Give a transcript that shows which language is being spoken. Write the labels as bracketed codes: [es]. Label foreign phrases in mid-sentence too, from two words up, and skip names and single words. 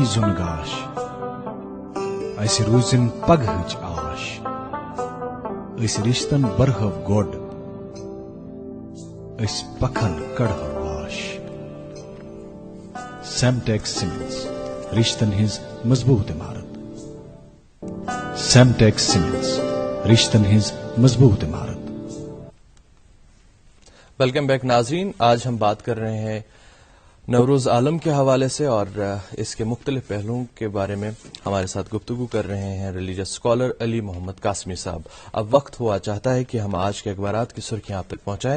[ks] زُن گاش اسہِ روٗزِن پگہٕچ آش أسۍ رِشتن برہو گۄڈ أسۍ پکھن کڑہو واش. سیمٹیکس سیمنٹس رشتن ہٕنٛز مضبوط عمارت. سیمٹیکس سیمنٹس رشتن ہٕنٛز مضبوط عمارت. [en] welcome back [ur] ناظرین. آج ہم بات کر رہے ہیں نوروز عالم کے حوالے سے اور اس کے مختلف پہلوؤں کے بارے میں ہمارے ساتھ گفتگو کر رہے ہیں [en] religious scholar [ur] علی محمد قاسمی صاحب. اب وقت ہوا چاہتا ہے کہ ہم آج کے اخبارات کی سرخیاں آپ تک پہنچائیں.